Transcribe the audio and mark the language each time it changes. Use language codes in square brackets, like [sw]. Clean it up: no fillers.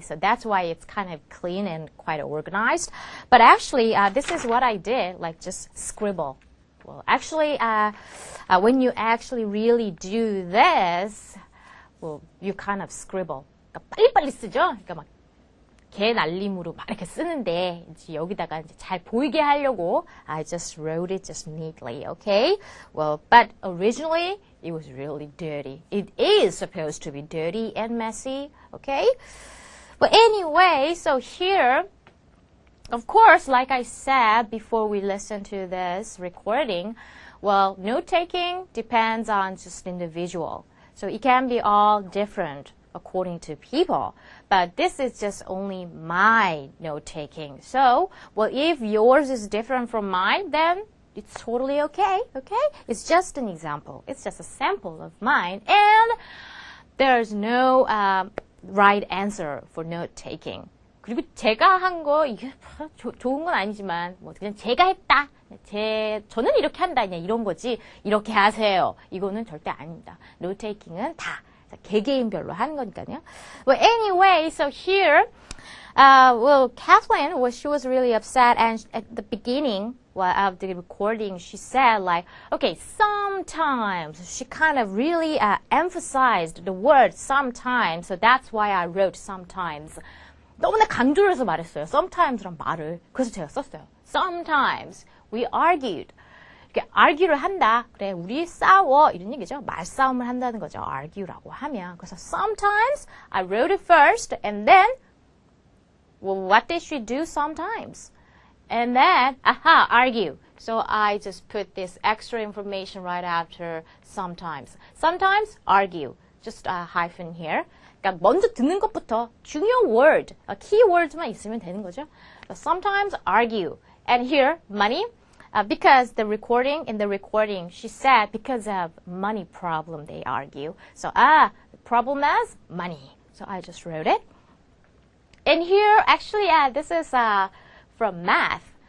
[en] So that's why it's kind of clean and quite organized. But actually, this is what I did, just scribble. Well, actually, when you actually really do this, well, you kind of scribble. [ko] 그러니까 빨리빨리 쓰죠? 그러니까 막 개 날림으로 막 이렇게 쓰는데 이제 여기다가 이제 잘 보이게 하려고 [en] I just wrote it just neatly, okay? Well, but originally it was really dirty. It is supposed to be dirty and messy, okay? But anyway, so here, of course, like I said before we listen to this recording, well, note-taking depends on just individual. So it can be all different according to people. But this is just only my note-taking. So, well, if yours is different from mine, then it's totally okay, okay? It's just an example. It's just a sample of mine. And there's no right answer for note-taking. [ko] 그리고 제가 한 거, 이게 좋은 건 아니지만, 뭐, 그냥 제가 했다. 저는 이렇게 한다. 그냥 이런 거지. 이렇게 하세요. 이거는 절대 아닙니다. note-taking은 다 개개인별로 하는 거니까요. [en] Well, anyway, so here, well, Kathleen, well, she was really upset, and at the beginning of the recording, she said, like, okay, sometimes. She kind of really emphasized the word sometimes, so that's why I wrote sometimes. [ko] 너무나 강조를 해서 말했어요. sometimes란 말을. 그래서 제가 썼어요. [en] Sometimes we argued. [ko] 이렇게 argue를 한다. 그래, 우리 싸워. 이런 얘기죠. 말싸움을 한다는 거죠. argue라고 하면. [en] 그래서 sometimes I wrote it first and then, well, what did she do sometimes? And then, argue. So I just put this extra information right after sometimes. Sometimes argue. Just a hyphen here. [ko] 그러니까 먼저 듣는 것부터 중요 word, keywords만 있으면 되는 거죠. [en] So sometimes argue. And here, money. Because in the recording, she said because of money problem, they argue. So, the problem is money. So I just wrote it. And here, actually, this is from math.